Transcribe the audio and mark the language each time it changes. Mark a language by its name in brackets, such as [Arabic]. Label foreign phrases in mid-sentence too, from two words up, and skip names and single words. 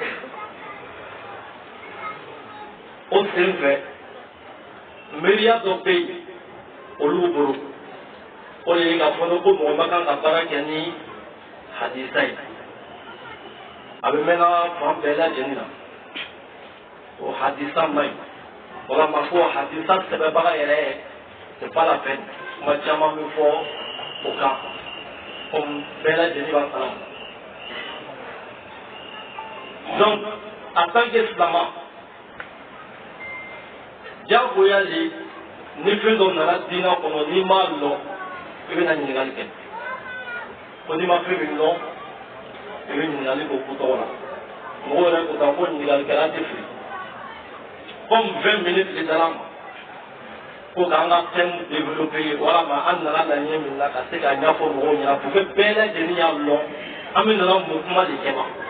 [Bambara] o sen fɛ miiriya dɔ bɛ yen olu bolo o de ye k'a fɔ ko mɔgɔ ma kan ka baara kɛ ni hadisa ye a bɛ mɛnna fan bɛɛ lajɛlen na o hadisa man ɲi walama ko hadisa sɛbɛnbaga yɛrɛ [French] c'est pas la peine [Bambara] kuma caman bɛ fɔ o kan comme bɛɛ lajɛlen b'a kalama [French] donc en tant que [Bambara] silamɛ diyagoya de ni fɛn dɔ nana diinɛ kɔnɔ n'i m'a dɔn i bɛna ɲininkali kɛ ko n'i ma fɛn min dɔn i bɛ ɲininkali k'o ko tɔgɔ la mɔgɔw yɛrɛ ko tan ko ɲininkalikɛla tɛ fili comme 20 minutes de dara ma ko k'an ka [French] thème développer [Bambara] walama an nana laɲini min na ka se ka ɲɛfɔ mɔgɔw ɲɛna [French] pour que [Bambara] bɛɛ lajɛlen y'a dɔn an bɛ nana mun kuma de kɛ ma